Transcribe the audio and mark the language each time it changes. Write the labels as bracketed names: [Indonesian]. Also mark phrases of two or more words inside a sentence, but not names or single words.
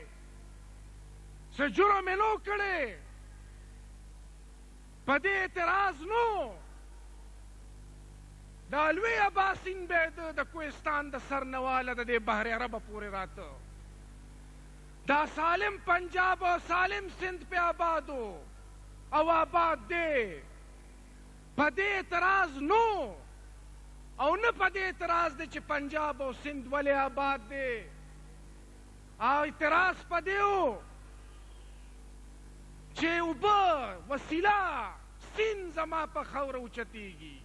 [Pashto] څه جرم یې نو کړی؟ په دې اعتراض نو. دا لوی اباسین به د کوهستان د سرنواله د دې بحر عربه پورې راته، دا سالم پنجاب او سالم سندھ پہ آباد ہو او آباد دے. په دې اعتراض نو او نه په دې اعتراض دی چې پنجاب او سندھ ولې آباد دی. او اعتراض په دې و چې اوبه وسیله سیند زما په خاوره اوچتېږي.